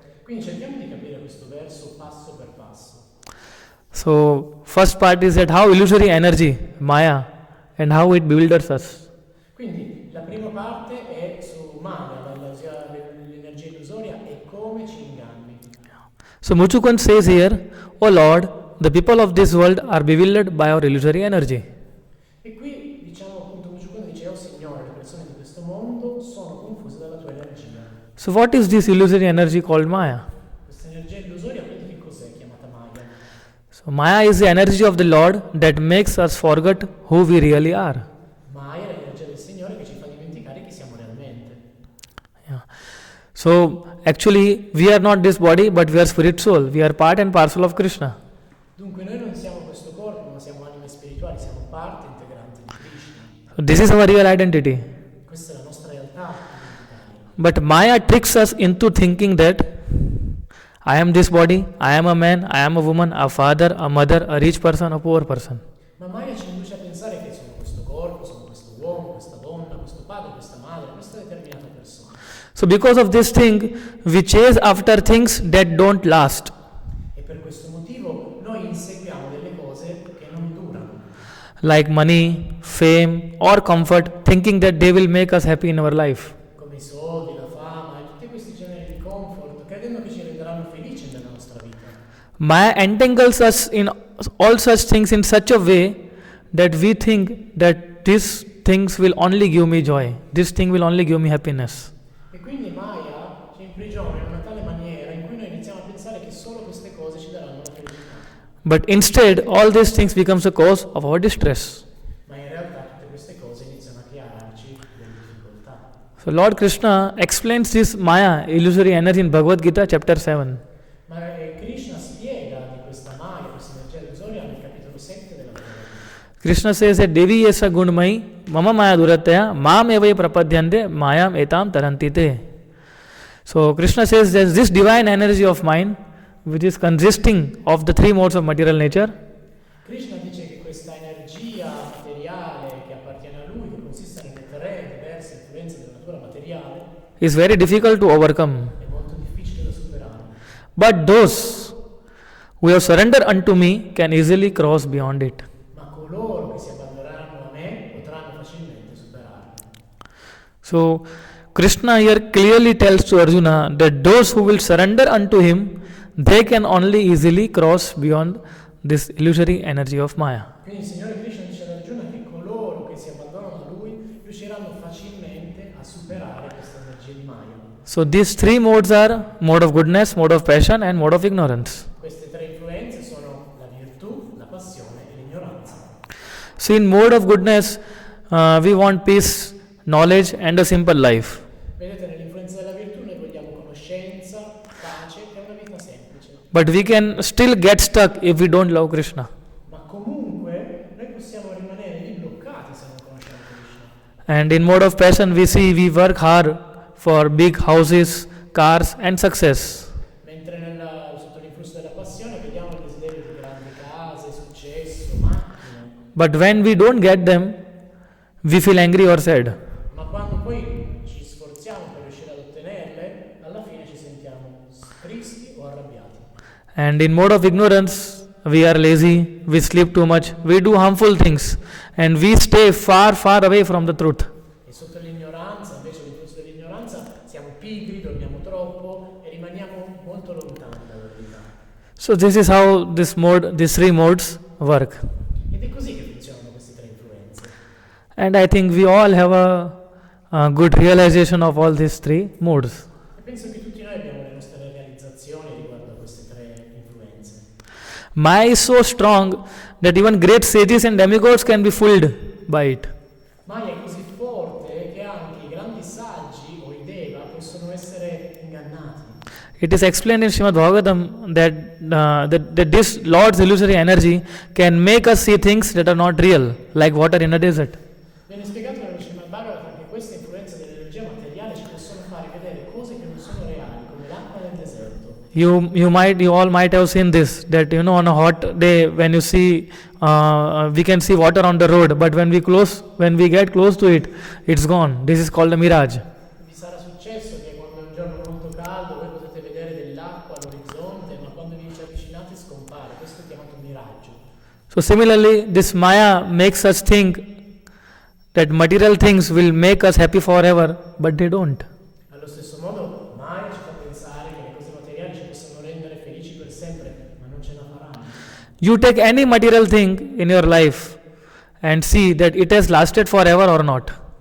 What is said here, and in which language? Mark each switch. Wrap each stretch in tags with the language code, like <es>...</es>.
<it>Quindi cerchiamo di capire questo verso passo per passo.</it> <en>So first part is that how illusory energy, Maya, and how it bewilders us.</en> <it>Quindi la prima parte è su Maya, l'energia illusoria e come ci inganni.</it> <en>So Muchukund says here, O Lord, the people of this world are bewildered by our illusory energy.</en> <it>E qui diciamo appunto Muchukunda dice, oh Signore, le persone di questo mondo sono confuse dalla tua energia.</it> <en>So what is this illusory energy called Maya?</en> <it>Questa energia illusoria quindi che cos'è chiamata Maya?</it> <en>So Maya is the energy of the Lord that makes us forget who we really are.</en> <it>Maya è l'energia del Signore che ci fa dimenticare chi siamo realmente. Yeah.</it> <en>So actually we are not this body but we are spirit soul. We are part and parcel of Krishna.</en> <it>Dunque noi non siamo questo corpo, ma siamo anime spirituali, siamo parte integrante di Krishna.</it> <en>So this is our real identity.</en> <it>Questa è la nostra realtà identitaria.</it> <en>But Maya tricks us into thinking that I am this body, I am a man, I am a woman, a father, a mother, a rich person, a poor person.</en> <it>Ma Maya ci induce a pensare che sono questo corpo, sono questo uomo, questa donna, questo padre, questa madre, questa determinata persona.</it> <en>So because of this thing, we chase after things that don't last.</en> <it>E per questo motivo noi inseguiamo delle cose che non durano,</it> <en>Like money, fame, or comfort, thinking that they will make us happy in our life.</en> <it>come i soldi, la fama e tutti questi generi di comfort, credendo che ci renderanno felici nella nostra vita.</it> <en>Maya entangles us in all such things in such a way that we think that these things will only give me joy. This thing will only give me happiness.</en> <it>E quindi Maya ci imprigiona in una tale maniera in cui noi iniziamo a pensare che solo queste cose ci daranno la felicità.</it> <en>But instead, all these things becomes a cause of our distress.</en> <it>Ma in realtà tutte queste cose iniziano a crearci delle difficoltà.</it> <en>So Lord Krishna explains this Maya, illusory energy in Bhagavad Gita chapter 7.</en> <it>Ma Krishna spiega di questa Maya, questa energia illusoria nel capitolo 7 della Bhagavad Gita.</it> <en>Krishna says that</en> <sa>Devi yesa gunmai mama maya duratya mam evai prapadyante mayam etam tarantite.</sa> <en>So Krishna says that this divine energy of mine, which is consisting of the three modes of material nature,</en> <it>Krishna dice che questa energia materiale che appartiene a lui, che consiste nelle tre diverse influenze della natura materiale,</it> <en>is very difficult to overcome.</en> <it>è molto difficile da superare.</it> <en>But those who have surrendered unto me can easily cross beyond it.</en> <it>Ma coloro che si abbandoneranno a me potranno facilmente superarlo.</it> <en>So Krishna here clearly tells to Arjuna that those who will surrender unto him, they can only easily cross beyond this illusory energy of Maya.</en> <it>Quindi il Signore Krishna dice ad Arjuna che coloro che si abbandonano a lui riusciranno facilmente a superare questa energia di Maya.</it> <en>So these three modes are mode of goodness, mode of passion and mode of ignorance.</en> <it>Queste tre influenze sono la virtù, la passione e l'ignoranza.</it> <en>So in mode of goodness, we want peace, knowledge and a simple life.</en> <it>Vedete, nell'influenza della virtù noi vogliamo conoscenza, pace e una vita semplice.</it> <en>But we can still get stuck if we don't love Krishna.</en> <it>Ma comunque noi possiamo rimanere lì bloccati se non conosciamo Krishna.</it> <en>And in mode of passion, we see we work hard for big houses, cars, and success.</en> <it>Mentre sotto l'influsso della passione vediamo il desiderio di grandi case, successo, macchine.</it> <en>But when we don't get them, we feel angry or sad.</en> <it>Ma quando poi ci sforziamo per riuscire ad ottenerle, alla fine ci sentiamo tristi o arrabbiati.</it> <en>And in mode of ignorance, we are lazy, we sleep too much, we do harmful things, and we stay far, far away from the truth.</en> <it>E sotto l'ignoranza, invece l'influsso dell'ignoranza, siamo pigri, dormiamo troppo e rimaniamo molto lontani dalla verità.</it> <en>So this is how these three modes work.</en> <it>Ed è così che funzionano queste tre influenze.</it> <en>And I think we all have a good realization of all these three modes.</en> <it>E penso che tutti noi abbiamo le nostre realizzazioni riguardo a queste tre influenze.</it> <en>Maya is so strong that even great sages and demigods can be fooled by it.</en> <it>Maya è così forte che anche i grandi saggi o i deva possono essere ingannati.</it> <en>It is explained in Srimad Bhagavatam that this Lord's illusory energy can make us see things that are not real, like water in a desert.</en> <it>Viene spiegato nello Srimad Bhagavatam che queste influenze dell'energia materiale ci possono fare vedere cose che non sono reali, come l'acqua nel deserto.</it> <en>You all might have seen this, that on a hot day when you see we can see water on the road, but when we get close to it, it's gone. This is called a mirage.</en> <it>Vi sarà successo che quando è un giorno molto caldo voi potete vedere dell'acqua all'orizzonte, ma quando vi ci avvicinate scompare. Questo è chiamato miraggio.</it> <en>So similarly, this Maya makes us think that material things will make us happy forever, but they don't.</en> <it>Allo stesso modo, Maya ci fa pensare che le cose materiali ci possono rendere felici per sempre, ma non ce la faranno.</it> <en>You take any material thing in your life and see that it has lasted forever or not.</en>